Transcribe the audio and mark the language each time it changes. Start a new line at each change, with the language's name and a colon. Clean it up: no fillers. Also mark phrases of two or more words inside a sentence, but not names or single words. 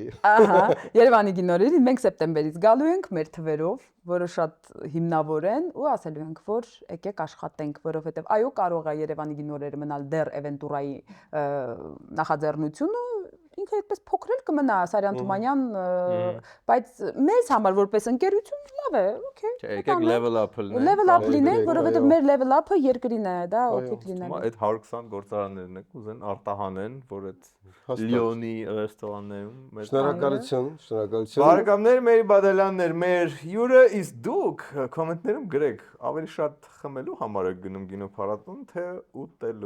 Armenian: Ահա, Երևանի գինորերին մենք սեպտեմբերից գալու ենք մեր թվերով, որը շատ հիմնավոր են ու ասելու ենք, որ եկեք աշխատենք, որովհետև այո, կարող է Երևանի գինորերը մնալ դեռ էվենտուրայի նախաձեռնությունը, ինքը այդպես փոքր էլ կմնա Սարյան Թումանյան, բայց մեզ համար որպես ընկերություն լավ է, օքեյ։ Եկեք
English: level up
Armenian: լինենք։
English: Level up
Armenian: լինենք, որովհետև մեր
English: level up-
Armenian: ը երկրին է, դա օգուտ լինելու։ Այդ 120 գործարաններն եք ուզեն արտահանեն, որ այդ Լիոնի ռեստորաններում Շնորհակալություն։ Բարեկամներ, Մերի Բադալյաններ, մեր հյուրը իս դուք կոմենտներում գրեք, ավելի շատ խմելու համար եք գնում գինու փառատոն, թե ուտելու։